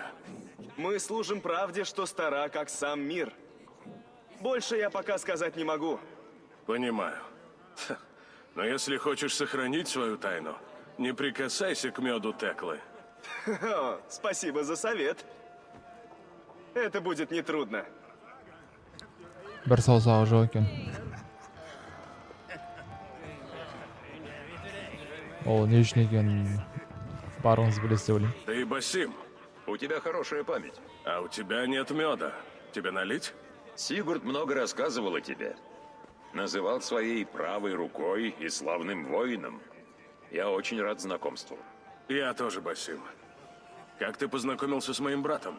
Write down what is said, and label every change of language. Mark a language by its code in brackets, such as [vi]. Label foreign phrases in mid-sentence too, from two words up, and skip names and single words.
[ru] Мы служим правде, что стара, как сам мир. Больше я пока сказать не могу. Понимаю. Но если хочешь сохранить свою тайну, не прикасайся к меду Теклы. Спасибо за совет. Это будет нетрудно. [kk] Bir саусағы жоқ екен. Ол не үшін екенін барыңыз білесіз деп ойлаймын. [ru] Ты Басим. У тебя хорошая память. А у тебя нет меда. Тебе налить? Сигурд много рассказывал о тебе. Называл своей правой рукой и славным воином. Я очень рад знакомству. Я тоже Басим. Как ты познакомился с моим братом?